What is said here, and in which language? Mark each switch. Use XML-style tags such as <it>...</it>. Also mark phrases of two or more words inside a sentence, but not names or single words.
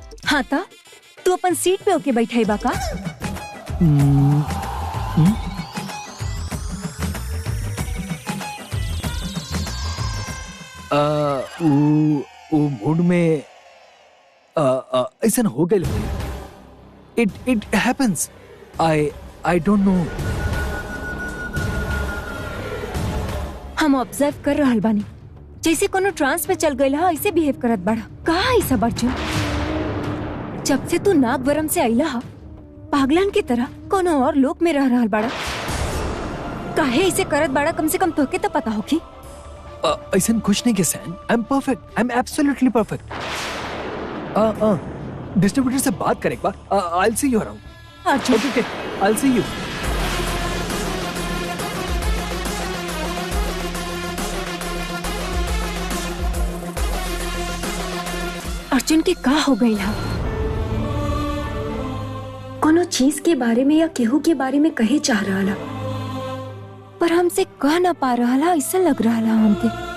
<bho>हाँ ता तू अपन सीट पे होके बैठा बा का? वो मूड में ऐसा हो गए।</bho> <en>It happens. I don't know.</en> <bho>हम ऑब्जर्व कर रहल बानी, जैसे कोनो ट्रांस में चल गई हा ऐसे बिहेव करत बड़ा। कहा ऐसा अर्जुन? जब से तू नागवरम से आइला हा, पागलन की तरह कोनो और लोक में रह रहल बड़ा। काहे ऐसे करत बड़ा? कम से कम तोके तो पता होगी। ऐसा कुछ नहीं के सैन,</bho> <en>I am perfect, I am absolutely perfect.</en> <bho>डिस्ट्रीब्यूटर से बात कर एक बार।</bho> <en>I will see you around. अर्जुन Okay, I will see you.</en> <bho>अर्जुन के का हो गई हा? कोनो चीज के बारे में या केहू के बारे में कहे चाह रहा, पर हमसे कह ना पा रहा, ऐसा लग रहा हमके।</bho>